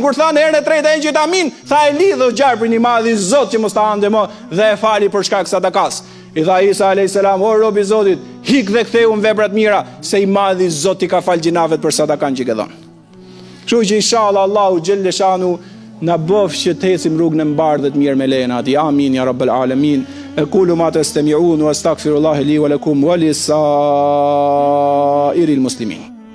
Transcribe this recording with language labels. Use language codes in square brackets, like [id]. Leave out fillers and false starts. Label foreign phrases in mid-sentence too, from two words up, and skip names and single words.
[sq] Kur than herën e tretë engjëjt amin, tha e lidhë gjarprin i madh i Zot që mos ta ande më dhe e fali për shkak sadakas. I tha Isa a.s. o rob i Zotit, hik dhe ktheu në veprat mira, se i madh i Zot i ka fal gjinavet për sadakan që ke dhënë. Kështu që inshallah Allahu [ar] جل شأنه [sq] na bëf që të ecim rrugën e mbarë dhe të mirë me lejen e Atij. [ar] آمين يا رب العالمين. أقول ما تسمعون وأستغفر الله لي ولكم ولسائر المسلمين.